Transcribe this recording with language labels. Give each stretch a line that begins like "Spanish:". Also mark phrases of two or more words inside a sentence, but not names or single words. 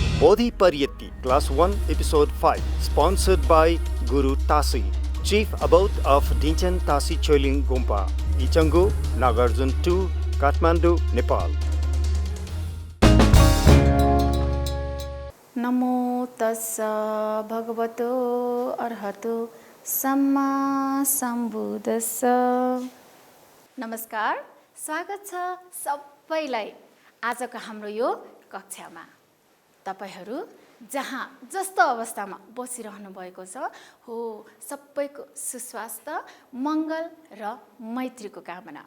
English: Bodhi Pariyatti, Class 1, Episode 5, sponsored by Guru Tasi, Chief Abbot of Dinchen Tasi Choiling Gompa, Ichangu, Nagarjun 2, Kathmandu, Nepal.
Pali: नमो तस्स भगवतो अर्हतो सम्मा सम्बुद्धस्स।
Nepali: नमस्कार, स्वागत छ सबैलाई आजको हाम्रो यो कक्षामा। तपाईहरू जहाँ जस्तो अवस्थामा बसिरहनु भएको छ हो सबैको सुस्वास्थ्य, मङ्गल र मैत्रीको कामना।